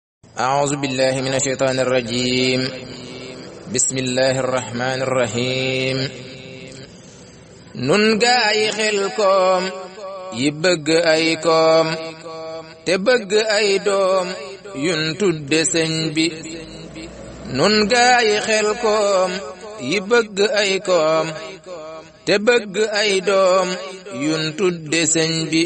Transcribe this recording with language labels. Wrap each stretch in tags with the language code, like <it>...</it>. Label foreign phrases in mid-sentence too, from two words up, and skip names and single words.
<ar>أعوذ بالله من الشيطان الرجيم. بسم الله الرحمن الرحيم.</ar> <wo>nun gaay xelkom yi bëgg ay koom te bëgg ay doom yun tudde sëñ bi. nun gaay xelkom yi bëgg ay koom te bëgg ay doom yun tudde sëñ bi.</wo>